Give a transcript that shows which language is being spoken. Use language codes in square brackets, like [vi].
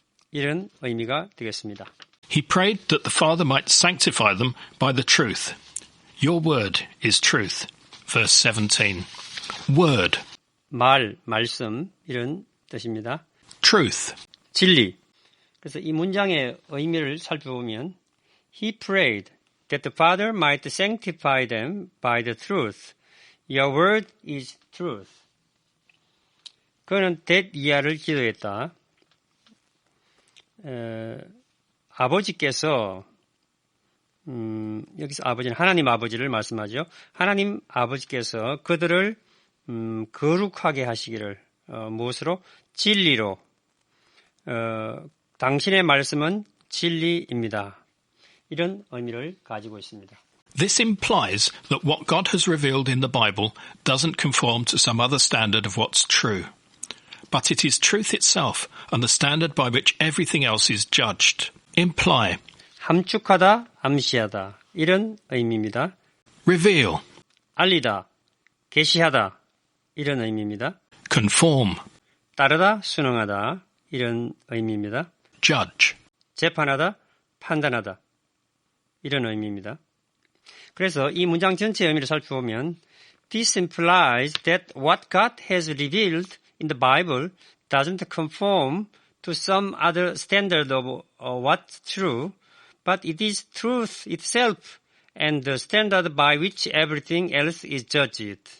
[ko] 이런 의미가 되겠습니다. [en] He prayed that the Father might sanctify them by the truth. Your word is truth. Verse 17. Word, [ko] 말씀 이런 뜻입니다. [en] truth, [ko] 진리. 그래서 이 문장의 의미를 살펴보면 [en] He prayed that the Father might sanctify them by the truth. Your word is truth. [ko] 그는 that 이하를 기도했다. 아버지께서 여기서 아버지는 하나님 아버지를 말씀하죠. 하나님 아버지께서 그들을 거룩하게 하시기를 무엇으로? 진리로. 당신의 말씀은 진리입니다. 이런 의미를 가지고 있습니다. [en] This implies that what God has revealed in the Bible doesn't conform to some other standard of what's true. But it is truth itself and the standard by which everything else is judged. Imply, [ko] 함축하다, 암시하다 이런 의미입니다. [en] reveal, [ko] 알리다, 계시하다 이런 의미입니다. [en] conform, [ko] 따르다, 순응하다 이런 의미입니다. [en] judge, [ko] 재판하다, 판단하다 이런 의미입니다. 그래서 이 문장 전체의 의미를 살펴보면 [en] This implies that what God has revealed in the Bible doesn't conform to some other standard of what's true, but it is truth itself and the standard by which everything else is judged.